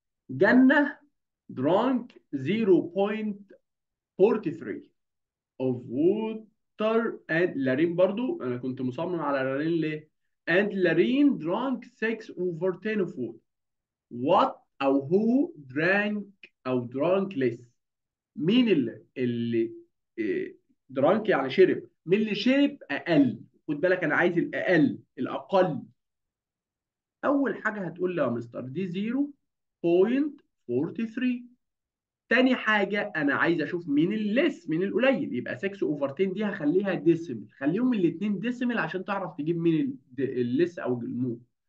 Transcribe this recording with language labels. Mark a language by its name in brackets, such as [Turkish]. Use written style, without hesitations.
[English] جنة drank 0.43 of water and لارين [Arabic] برضو انا كنت مصمم على لارين ليه؟ [English] and لارين drank 6 over 10 of water. what او who drank او drank less. [Arabic] مين اللي درانك يعني شرب، مين اللي شرب اقل. خد بالك انا عايز الاقل الاقل. اول حاجه هتقول لي يا مستر دي 0.43. تاني حاجه انا عايز اشوف مين الليس مين القليل، يبقى 6 اوفر 10 دي هخليها ديسيمل، خليهم الاثنين ديسيمل عشان تعرف تجيب مين الليس او المو.